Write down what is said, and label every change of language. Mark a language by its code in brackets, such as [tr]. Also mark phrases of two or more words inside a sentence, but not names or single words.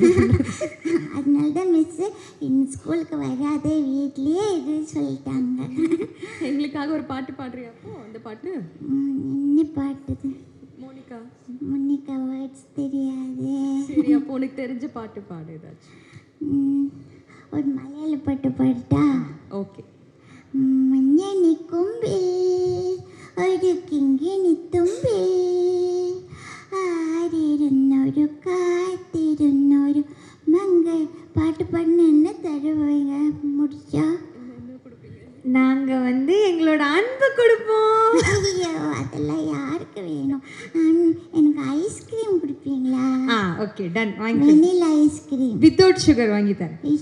[ta] அதனால தான் மிஸ்ஸு இந்த ஸ்கூலுக்கு வராத, வீட்லேயே இது சொல்லிட்டாங்க. எங்களுக்காக ஒரு பாட்டு பாடுறியா அப்போ? அந்த பாட்டு என்ன பாட்டுது? மோனிகா. மோனிகா வேர்ட்ஸ் தெரியாது. சரி அப்போ உனக்கு தெரிஞ்ச பாட்டு பாடு ஏதாச்சும். ஒரு மலையாள பாட்டு பாடுட்டா? ஓகே. [ml] മഞ്ഞണി കൊമ്പിൽ ഒരു കിങ്ങിണി തുമ്പിൽ ആരിരുന്നൊരു കാത്തിരുന്നൊരു മംഗൾ. [ta] பாட்டு பாடுன என்ன தருவீங்க? முடிச்சா நாங்கள் வந்து எங்களோட அன்பு கொடுப்போம். ஐயோ அதெல்லாம் யாருக்கு வேணும்? எனக்கு ஐஸ்கிரீம் கொடுப்பீங்களா? [en] okay done, [ta] வாங்கி. [en] vanilla ice cream without sugar [ta] வாங்கி தரேன்.